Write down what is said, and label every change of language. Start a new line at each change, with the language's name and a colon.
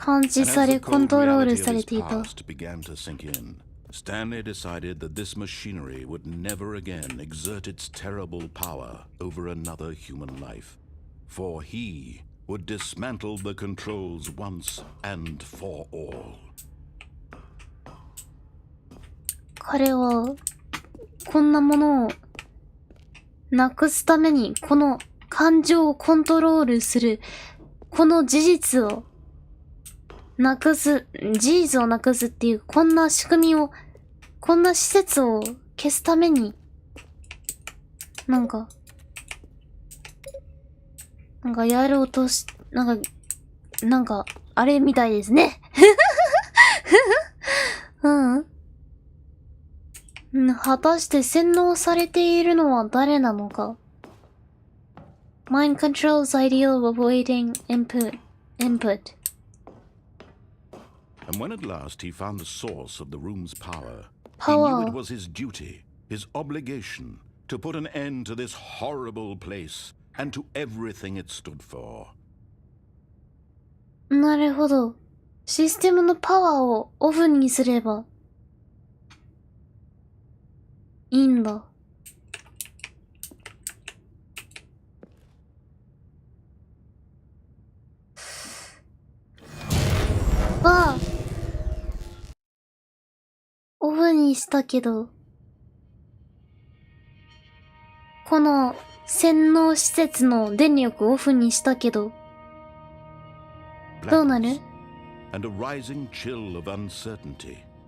English: And as the cold reality of his past began to sink in, Stanley decided that this machinery would never again exert its terrible power over another human life, for he would dismantle the controls once and for all.
Japanese: 彼はこんなものをなくすために、この感情をコントロールするこの事実をなくすっていう、こんな仕組みを、こんな施設を消すために、なんかやろうとし、なんかあれみたいですね。果たして洗脳されているのは誰なのか。
English: Mind controls ideal of avoiding input. And when at last he found the source of the room's power, he knew it was his duty, his obligation, to put an end to this horrible place and to everything it stood for.
Japanese: なるほど。システムのパワーをオフにすればいいんだ。オフにしたけど、この洗脳施設の電力オフにしたけど、どうなる？
English: And a rising chill of uncertainty.